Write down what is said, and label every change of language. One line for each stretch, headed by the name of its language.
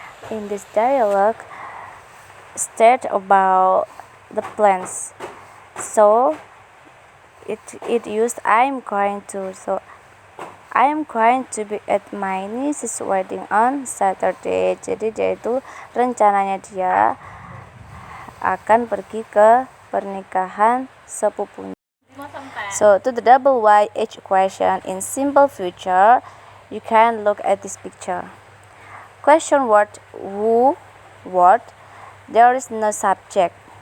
English: In this dialogue, state about the plans. So it used I'm going to. So I am going to be at my niece's wedding on Saturday.
Indonesian: Jadi dia itu rencananya dia akan pergi ke pernikahan sepupunya.
English: So to the double YH question in simple future, you can look at this picture. Question what, who, what, there is no subject.